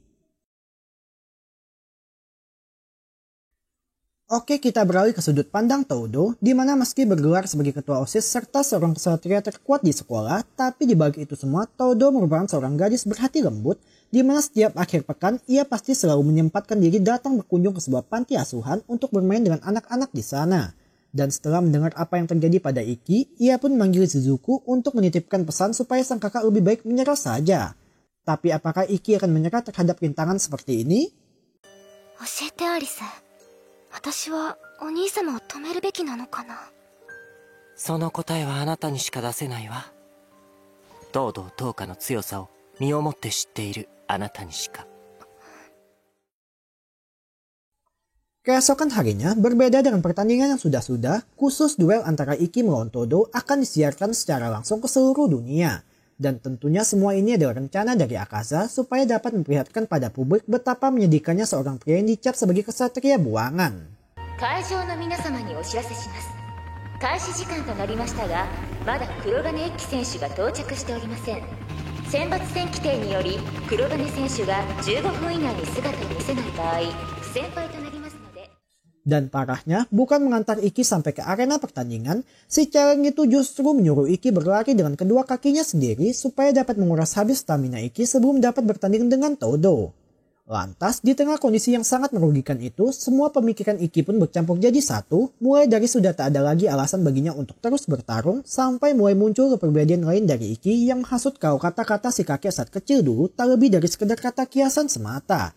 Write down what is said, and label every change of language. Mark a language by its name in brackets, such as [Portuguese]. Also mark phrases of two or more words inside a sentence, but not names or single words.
[Indonesian] Oke, kita beralih ke sudut pandang Todo, di mana meski bergelar sebagai ketua OSIS serta seorang kesatria terkuat di sekolah, tapi di balik itu semua, Todo merupakan seorang gadis berhati lembut, di mana setiap akhir pekan ia pasti selalu menyempatkan diri datang berkunjung ke sebuah panti asuhan untuk bermain dengan anak-anak di sana. Dan setelah mendengar apa yang terjadi pada Iki, ia pun memanggil Shizuku untuk menitipkan pesan supaya sang kakak lebih baik menyerah saja. Tapi apakah Iki akan menyerah terhadap rintangan seperti ini? [Japanese] 教えてアリス、私はお兄様を止めるべきなのかな。その答えはあなたにしか出せないわ。東堂東花の強さを身をもって知っているあなたにしか。 [Indonesian] Keesokan harinya, berbeda dengan pertandingan yang sudah-sudah, khusus duel antara Iki melawan Todo akan disiarkan secara langsung ke seluruh dunia. Dan tentunya semua ini adalah rencana dari Akaza supaya dapat memperlihatkan pada publik betapa menyedihkannya seorang pria yang dicap sebagai kesatria buangan. [Japanese] 会場の皆様にお知らせします。開始時間となりましたが、まだ黒羽一輝選手が到着しておりません。選抜戦規定により、黒羽選手が15分以内に姿を見せない場合、不戦敗となりますので。 [Indonesian] Dan parahnya, bukan mengantar Iki sampai ke arena pertandingan, si Celeng itu justru menyuruh Iki berlari dengan kedua kakinya sendiri supaya dapat menguras habis stamina Iki sebelum dapat bertanding dengan Todo. Lantas, di tengah kondisi yang sangat merugikan itu, semua pemikiran Iki pun bercampur jadi satu, mulai dari sudah tak ada lagi alasan baginya untuk terus bertarung, sampai mulai muncul kepribadian lain dari Iki yang menghasut kalau kata-kata si kakek saat kecil dulu tak lebih dari sekedar kata kiasan semata.